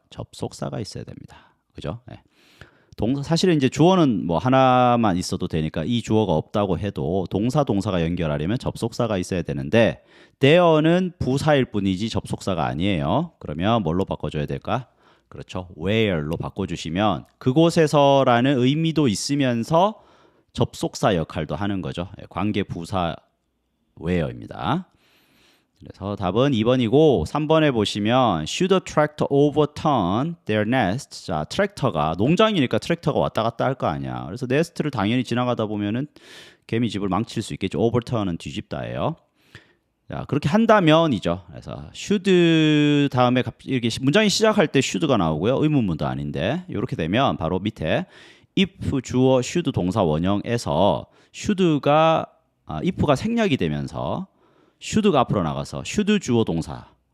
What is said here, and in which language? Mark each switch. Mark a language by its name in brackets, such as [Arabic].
[Korean] 접속사가 있어야 됩니다. 그죠? 사실은 이제 주어는 뭐 하나만 있어도 되니까 이 주어가 없다고 해도 동사가 연결하려면 접속사가 있어야 되는데 there는 부사일 뿐이지 접속사가 아니에요. 그러면 뭘로 바꿔줘야 될까? 그렇죠. where로 바꿔주시면 그곳에서라는 의미도 있으면서 접속사 역할도 하는 거죠. 관계 부사 where입니다. 그래서 답은 2번이고 3번에 보시면 [English] should a tractor overturn their nest. [Korean] 자, 트랙터가 농장이니까 트랙터가 왔다 갔다 할 거 아니야. 그래서 네스트를 당연히 지나가다 보면은 개미 집을 망칠 수 있겠죠. overturn은 뒤집다예요. 자, 그렇게 한다면이죠. 그래서 should 다음에 이렇게 문장이 시작할 때 should가 나오고요. 의문문도 아닌데 이렇게 되면 바로 밑에 if 주어 should 동사 원형에서 should가 if가 생략이 되면서 should가 앞으로 나가서 should 주어 동사.